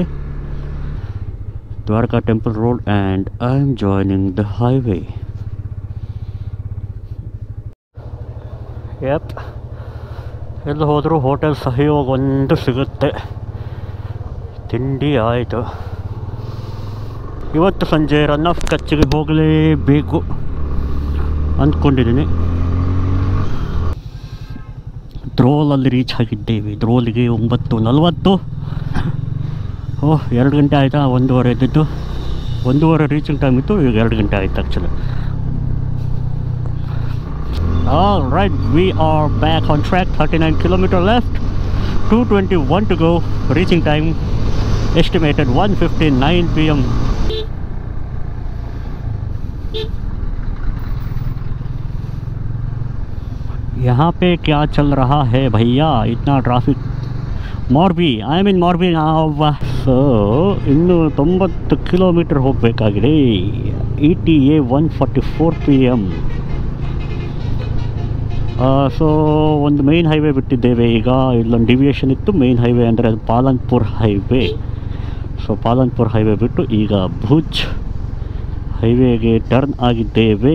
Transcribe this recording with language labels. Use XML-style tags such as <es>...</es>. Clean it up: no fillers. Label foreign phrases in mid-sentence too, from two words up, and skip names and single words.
<en>Dwarka Temple Road and I am joining the highway. yup,</en> <kn>ಎಲ್ಲಿ ಹೋದರೂ ಹೋಟೆಲ್ ಸಹಯೋಗ ಒಂದು ಸಿಗುತ್ತೆ, ತಿಂಡಿ ಆಯಿತು। ಇವತ್ತು ಸಂಜೆ ರನ್ ಆಫ್ ಕಚ್ಚಿಗೆ ಹೋಗಲೇಬೇಕು ಅಂದ್ಕೊಂಡಿದ್ದೀನಿ। ದ್ರೋಲಲ್ಲಿ ರೀಚ್ ಆಗಿದ್ದೇವೆ। ದ್ರೋಲಿಗೆ 9:40। ಓಹ್ 2 ಗಂಟೆ ಆಯಿತಾ? 1:15 ಇದ್ದಿದ್ದು, 1:15</kn> <en>reaching time</en> <kn>ಇತ್ತು, ಈಗ 2 ಗಂಟೆ ಆಯಿತು ಆ್ಯಕ್ಚುಲಿ।</kn> <en>All right, we are back on track. 39 kilometers left, 2:21 to go. Reaching time estimated 1:59 p.m.</en> <hi>यहाँ पे क्या चल रहा है भैया, इतना ट्रैफिक?</hi> <en>Morbi, I am in Morbi now.</en> <kn>सो इನ್ನು 90 ಕಿಲೋಮೀಟರ್ ಹೋಗಬೇಕಾಗಿದೆ। ETA 1:44 p.m. ಸೊ ಒಂದು</kn> <en>main highway</en> <kn>ಬಿಟ್ಟಿದ್ದೇವೆ ಈಗ। ಇಲ್ಲೊಂದು ಡಿವಿಯೇಷನ್ ಇತ್ತು,</kn> <en>main highway</en> <kn>ಅಂದರೆ ಅದು ಪಾಲನ್ಪುರ್ ಹೈವೇ। ಸೊ ಪಾಲನ್ಪುರ್ ಹೈವೇ ಬಿಟ್ಟು ಈಗ ಭುಜ್ ಹೈವೇಗೆ ಟರ್ನ್ ಆಗಿದ್ದೇವೆ।</kn>